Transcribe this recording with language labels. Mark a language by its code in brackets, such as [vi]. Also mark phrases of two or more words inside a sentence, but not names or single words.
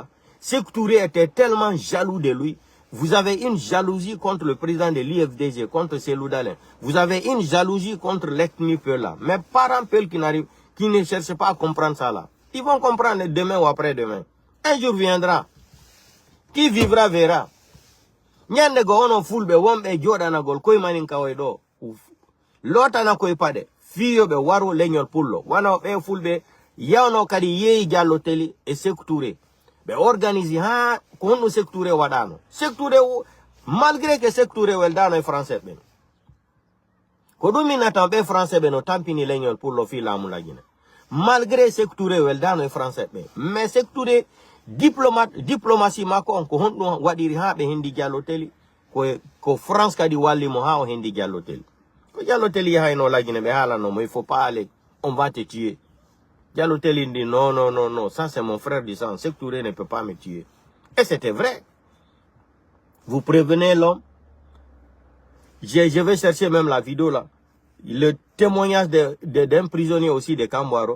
[fr] Sékou Touré était tellement jaloux de lui. Vous avez une jalousie contre le président de l'IFDG, contre Selou Dalein. Vous avez une jalousie contre l'ethnie Peul là. Mais parents Peul qui ne cherchent pas à comprendre ça là. Ils vont comprendre demain ou après-demain. Un jour viendra. Qui vivra verra. [ff] Nyande go ono fulbe wombe jodana gol koy manin kaway do. Lota na koy pade. Fiyo be waro leñol pullo. Wana be fulbe yawno kadi yeyi Diallo Telli e Sékou Touré. Be organise ha ko no Sékou Touré wadano. Sékou Touré [fr] malgré que [ff] Sékou Touré weldano e français ben. Ko dum minata be français ben no tampini leñol pullo fi lamu la Guinée. Malgré Sékou Touré weldano e français ben. Mais Sékou Touré diplomatie mako ko hondo wadiri ha be hindi Diallo Telli ko France kadi walli mo ha o hindi Diallo Telli. Ko Diallo Telli ha no la Guinée be hala no, [fr] mais il faut pas aller, on va te tuer. Diallo Telli dit non, ça c'est mon frère du sang, Sékou Touré ne peut pas me tuer. Et c'était vrai. Vous prévenez l'homme. Je vais chercher même la vidéo là. Le témoignage d'un prisonnier aussi de Kambouaro.